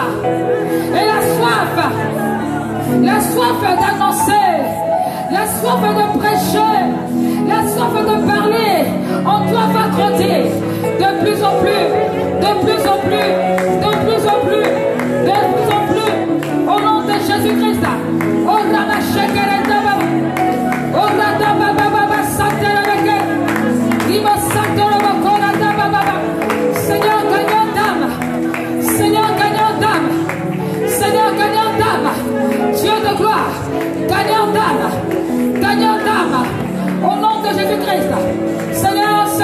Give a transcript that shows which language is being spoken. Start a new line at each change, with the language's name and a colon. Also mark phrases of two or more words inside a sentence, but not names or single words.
French: Et la soif d'annoncer, la soif de prêcher, la soif de parler, en toi va grandir de plus en plus, de plus en plus, de plus en plus, de plus en plus, au nom de Jésus-Christ. Oh Rama Shekere Daba, oh Rama Baba Santeleke, Ima Santeleba Kora Daba. Seigneur gagnant d'âme, Seigneur gagnant d'âme, Seigneur gagnant d'âme, Dieu de gloire, gagnant d'âme, au nom de Jésus-Christ. Seigneur,